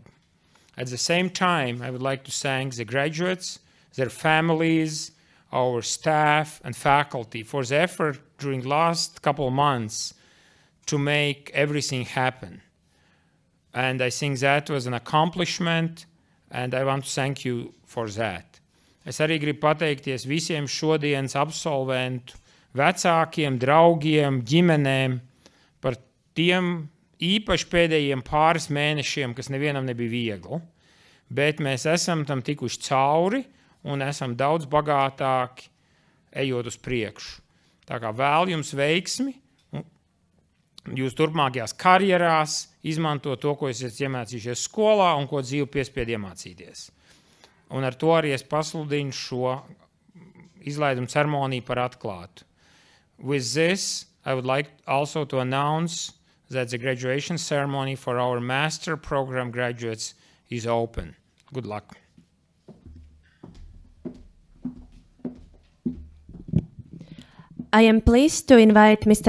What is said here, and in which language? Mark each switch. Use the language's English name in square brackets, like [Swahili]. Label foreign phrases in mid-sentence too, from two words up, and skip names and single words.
[English] At the same time, I would like to thank the graduates, their families, our staff and faculty for the effort during the last couple of months to make everything happen. And I think that was an accomplishment, and I want to thank you for that. [Latvian] Es arī gribu pateikties visiem šodienas absolventu, vecākiem, draugiem, ģimenēm par tiem īpaši pēdējiem pāris mēnešiem, kas nevienam nebija viegli. Bet mēs esam tam tikuši cauri un esam daudz bagātāki ejot uz priekšu. Tā kā vēl jums veiksmi, jūs turpmākajās karjerās izmanto to, ko esat iemācījušies skolā un ko dzīve piespied iemācīties. Un ar to arī es pasludinu šo izlaidumu ceremoniju par atklātu. [English] With this, I would like also to announce that the graduation ceremony for our master program graduates is open. Good luck. I am pleased to invite Mr.